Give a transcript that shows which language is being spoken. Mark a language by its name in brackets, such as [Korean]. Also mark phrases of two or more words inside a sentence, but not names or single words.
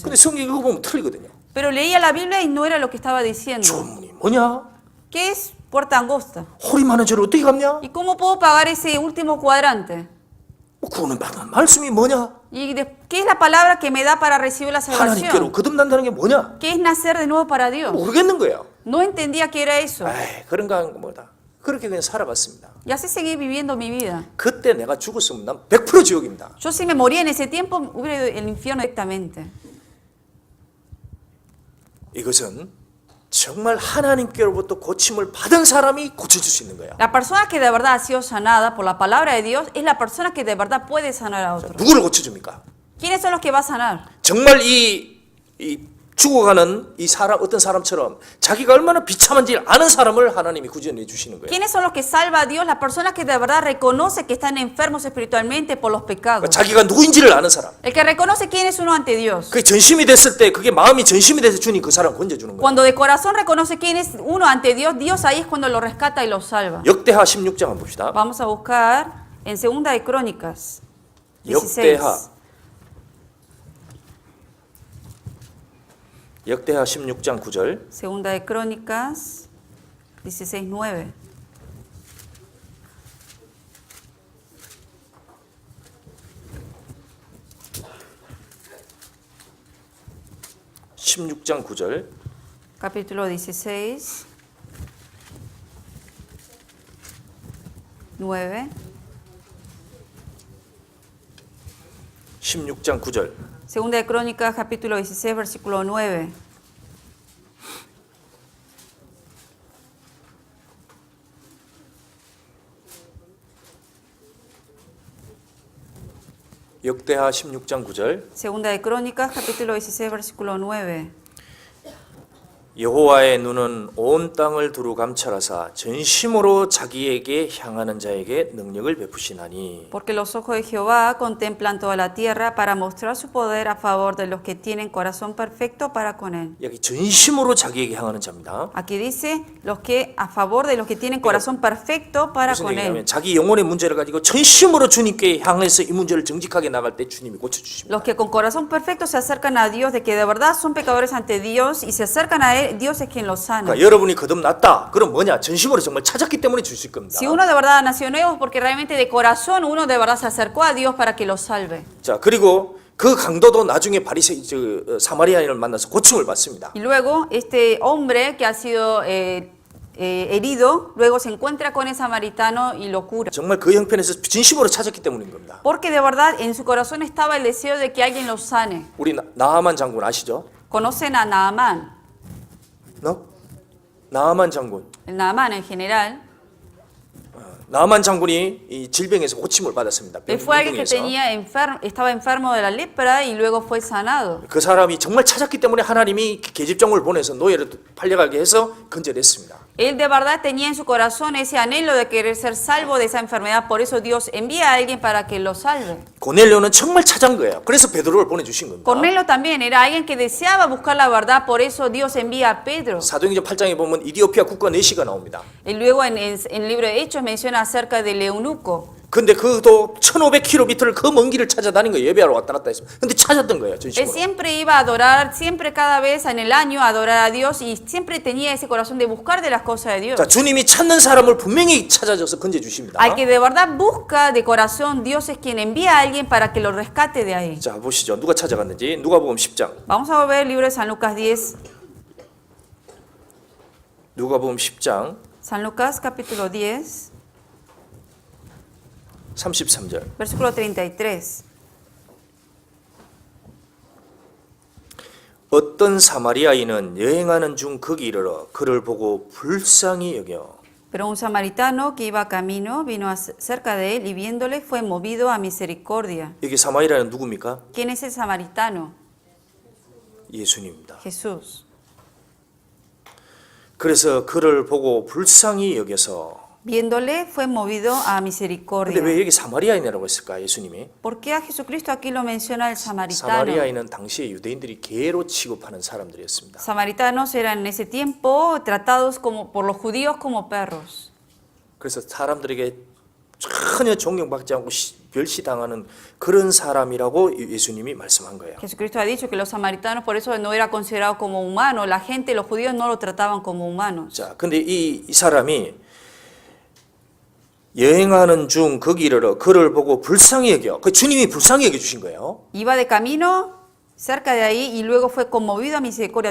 [Korean] 근데 성경 그거 보면 틀리거든요. [Spanish] Pero leía la Biblia y no era lo que estaba diciendo. [Korean] 조문이 뭐냐? [Spanish] ¿Qué es puerta angosta? [Korean] 허리 많은 죄를 어떻게 갚냐? [Spanish] ¿Y cómo puedo pagar ese último cuadrante? [Korean] 구원은 받는 말씀이 뭐냐? [Spanish] ¿Y qué es la palabra que me da para recibir la [Korean] 하나님께로 [Spanish] salvación? [Korean] 거듭난다는 게 뭐냐? [Spanish] ¿Qué es nacer de nuevo para Dios? [Korean] 모르겠는 거예요. [Spanish] No entendía qué era eso. [Korean] 에이, 그런가 하는 뭐다. 그렇게 그냥 살아갔습니다. [Spanish] Y así seguí viviendo mi vida. [Korean] 그때 내가 죽었으면 난 100% 지옥입니다. [Spanish] Yo si me moría en ese tiempo, hubiera ido al infierno directamente. [Korean] 이것은 정말 하나님께로부터 고침을 받은 사람이 고쳐줄 수 있는 거야. [Spanish] La persona que de verdad ha sido sanada por la palabra de Dios es la persona que de verdad puede sanar a otros. [Korean] 누구를 고쳐줍니까? [Spanish] ¿Quiénes son los que va a sanar? [Korean] 정말 이 죽어가는 이 사람 어떤 사람처럼 자기가 얼마나 비참한지 아는 사람을 하나님이 구원해 주시는 거예요. [Spanish] ¿Quiénes son los que salva a Dios? Las personas que de verdad reconoce que están enfermos espiritualmente por los pecados. [Korean] 자기가 누구인지를 아는 사람. [Spanish] El que reconoce quién es uno ante Dios. [Korean] 그게 전심이 됐을 때 그게 마음이 전심이 돼서 주님 그 사람 건져주는 거예요. [Spanish] Cuando de corazón reconoce quién es uno ante Dios, Dios ahí es cuando lo rescata y lo salva. [Korean] 역대하 16장 한번 봅시다. [Spanish] Vamos a buscar en Segunda de Crónicas 16. [Korean] 역대하 16장 9절. [Spanish] Segunda de Crónicas 16:9. [Korean] (16장 9절) [Spanish] Capítulo 16, 9. [Korean] 16장 9절. [Spanish] Segunda de Crónicas, capítulo 16, versículo 9. [Korean] 역대하 16장 9절. [Spanish] Segunda de Crónicas, capítulo 16, versículo 9. [Korean] 여호와의 눈은 온 땅을 두루 감찰하사 전심으로 자기에게 향하는 자에게 능력을 베푸시나니. [Spanish] Porque los ojos de Jehová contemplan toda la tierra para mostrar su poder a favor de los que tienen corazón perfecto para con él. [Korean] 여기 전심으로 자기에게 향하는 자입니다. [Spanish] Aquí dice los que a favor de los que tienen corazón perfecto para [Korean] 무슨 [Spanish] con [Korean] 얘기냐면 [Spanish] él. [Korean] 자기 영혼의 문제를 가지고 전심으로 주님께 향해서 이 문제를 정직하게 나갈 때 주님이 고쳐주십니다. [Spanish] Los que con corazón perfecto se acercan a Dios, de que de verdad son pecadores ante Dios y se acercan a él, Dios es quien los sana. [Korean] 그러니까 여러분이 거듭났다. 그럼 뭐냐? 전심으로 정말 찾았기 때문에 주실 겁니다. [Spanish] Si uno de verdad nació nuevo, es porque realmente de corazón uno de verdad se acercó a Dios para que lo salve. [Korean] 자, 그리고 그 강도도 나중에 사마리아인을 만나서 고침을 받습니다. [Spanish] Y luego este hombre que ha sido herido, luego se encuentra con el samaritano y lo cura. [Korean] 정말 그 형편에서 진심으로 찾았기 때문인 겁니다. [Spanish] Porque de verdad en su corazón estaba el deseo de que alguien lo sane. [Korean] 우리 나하만 장군 아시죠? [Spanish] ¿Conocen a Naamán? No? [Korean] 나하만 장군. [Spanish] El Naamán en general. [Korean] 나하만 장군이 이 질병에서 고침을 받았습니다. [Spanish] Él fue alguien que [Korean] 병동에서. [Spanish] estaba enfermo de la lepra y luego fue sanado. [Korean] 그 사람이 정말 찾았기 때문에 하나님이 계집종을 보내서 노예를 팔려가게 해서 건져냈습니다. [Spanish] Él de verdad tenía en su corazón ese anhelo de querer ser salvo de esa enfermedad, por eso Dios envía a alguien para que lo salve. [Korean] 고넬료는 정말 찾은 거예요. 그래서 베드로를 보내주신 겁니다. [Spanish] Cornelio también era alguien que deseaba buscar la verdad, por eso Dios envía a Pedro. [Korean] 사도행전 8장에 보면 이디오피아 국가 내시가 나옵니다. [Spanish] Y luego en el libro de Hechos menciona acerca del eunuco. [Korean] 그 근데 그도 1500km를 그 먼 길을 찾아다닌 거예요. 예배하러 왔다 갔다 했어요. 근데 찾았던 거예요. [Spanish] Él [Korean] 전심으로. [Spanish] siempre iba a adorar, siempre cada vez en el año a adorar a Dios y siempre tenía ese corazón de buscar de las cosas de Dios. [Korean] 자, 주님이 찾는 사람을 분명히 찾아줘서 건져 주십니다. [Spanish] Al que de verdad busca de corazón, Dios es quien envía a alguien para que lo rescate de ahí. [Korean] 자, 보시죠. 누가 찾아갔는지. 누가복음 10장. [Spanish] Vamos a volver al libro de San Lucas 10. [Korean] 누가복음 10장 [Spanish] San Lucas capítulo 10, [Korean] 33절. [Spanish] versículo 33. [Korean] 어떤 사마리아인은 여행하는 중 거기 이르러 그를 보고 불쌍히 여겨 [Spanish] Pero un samaritano que iba camino vino cerca de él y viéndole fue movido a misericordia. [Korean] 여기 사마리아는 누굽니까? [Spanish] ¿Quién es el samaritano? [Korean] 예수님입니다. [Spanish] Jesús. [Korean] 그래서 그를 보고 불쌍히 여겨서 [Spanish] Viéndole fue movido a [Korean] 근데 [Spanish] misericordia. [Korean] 왜 여기 사마리아인이라고 했을까? 예수님이 [Spanish] ¿Por qué a Jesucristo aquí lo menciona el samaritano? [Korean] 사마리아인은 당시에 유대인들이 개로 취급하는 사람들이었습니다. [Spanish] Samaritanos eran en ese tiempo tratados como por los judíos como perros. [Korean] 그래서 사람들에게 전혀 존경받지 않고 멸시당하는 그런 사람이라고 예수님이 말씀한 거예요. [Spanish] Jesucristo ha dicho que los samaritanos por eso no era considerado como humano. La gente, los judíos no lo trataban como humanos. [Korean] 자, 근데 이 saram이 여행하는 중 거기 이르러 그를 보고 불쌍히 여겨. 그 주님이 불쌍히 여겨 주신 거예요. [Spanish] Iba de camino cerca de ahí y luego fue conmovido a misericordia.